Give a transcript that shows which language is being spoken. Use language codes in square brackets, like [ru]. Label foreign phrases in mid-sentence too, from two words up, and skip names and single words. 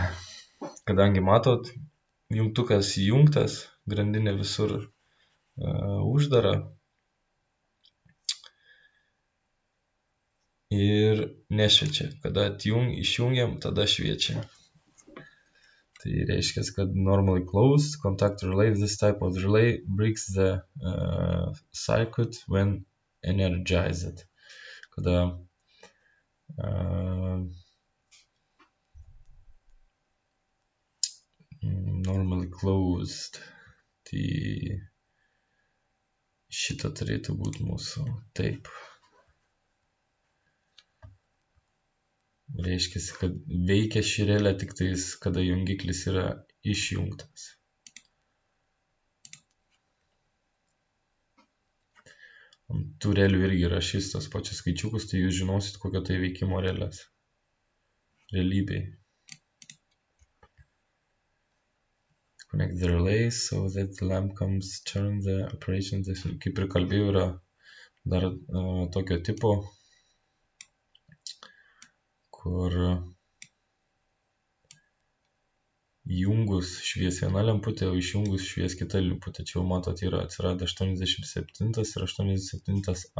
[lt] Kadangi matot, jungtukas įjungtas, grandinė visur uždara. Ir nešviečia. Kada išjungiam, tada šviečia. Tai reiškia, kad [en] normally closed contact relay, this type of relay breaks the circuit when energized, kada normally closed. [lt] Tai šitą turėtų būti mūsų. Taip. Reiškia, kad veikia ši relė tik tais, kada jungiklis yra išjungtas. Ant tų relių irgi rašys tos pačius skaičiukus, tai jūs žinosit, kokio tai veikimo relės. Realybėj. [en] Connect the relays so that the lamp comes turn the operation. [lt] Kaip ir kalbėjau, yra dar tokio tipo, kur įjungus švies viena lemputė, o išjungus švies kita lemputė. Čia jau matot, yra atsirado 87 ir 87A.